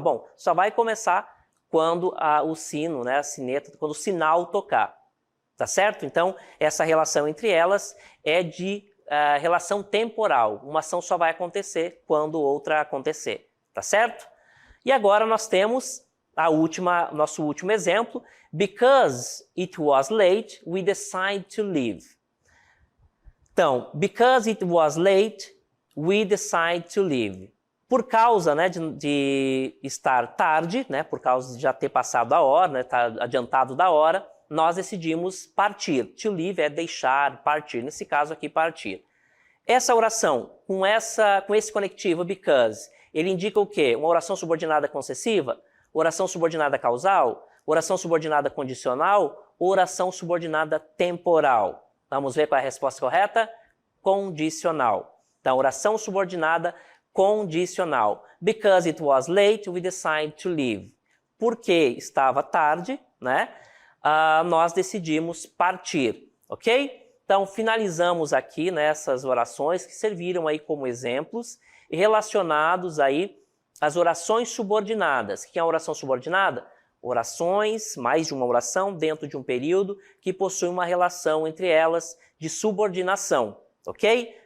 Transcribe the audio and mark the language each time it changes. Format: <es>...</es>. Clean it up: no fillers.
<pt>Bom, só vai começar quando o sino, a sineta, quando o sinal tocar. Tá certo? Então, essa relação entre elas é de relação temporal. Uma ação só vai acontecer quando outra acontecer. Tá certo? E agora nós temos nosso último exemplo.</pt> <en>Because it was late, we decided to leave. Então, because it was late, we decided to leave.</en> <pt>Por causa de estar tarde, por causa de já ter passado a hora, estar adiantado da hora, nós decidimos partir. To leave é deixar, partir. Nesse caso aqui, partir. Essa oração, com esse conectivo because, ele indica o quê? Uma oração subordinada concessiva? Oração subordinada causal? Oração subordinada condicional? Oração subordinada temporal? Vamos ver qual é a resposta correta? Condicional. Então, oração subordinada condicional.</pt> <en>Because it was late, we decided to leave.</en> <pt>Porque estava tarde, nós decidimos partir, ok? Então, finalizamos aqui essas orações que serviram aí como exemplos e relacionados aí às orações subordinadas. O que é uma oração subordinada? Orações, mais de uma oração dentro de um período que possui uma relação entre elas de subordinação, ok?</pt>